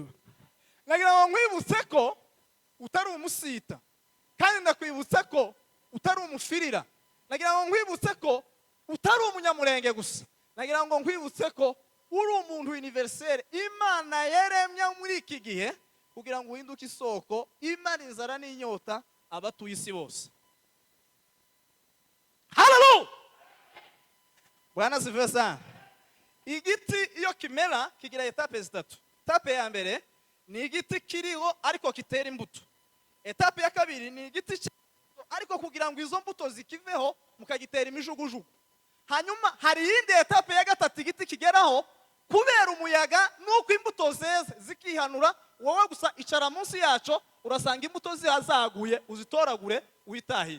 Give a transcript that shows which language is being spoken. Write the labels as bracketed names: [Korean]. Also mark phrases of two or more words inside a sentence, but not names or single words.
[Rundi] Nagira ngo nkwibutse ko utari umusita, kandi ndakwibutse ko utari umufirira. Nagira ngo nkwibutse ko utari umunyamurenge gusa. Nagira ngo nkwibutse ko uri umuntu universel. Imana yaremye muri iki gihe kugira ngo uhinduke isoko imara inzara n'inyota abatuye isi bose. [Swahili] Hallelujah. Bwana asifiwe sana. [Rundi] Igiti iyo kimera kigira etape zitatu. Etape ya mbere ni igiti kiriho ariko kitera imbuto. Etape ya kabiri ni igiti ariko kugira ngo izo mbuto zikiveho mukagitera imijugujugu. Hanyuma hari iyindi etape ya gatatu igiti kigeraho kubera umuyaga nuko imbuto zeze zikihanura, wowe gusa icara munsi yaco urasanga imbuto zihazaguye uzitoragure uhitahire.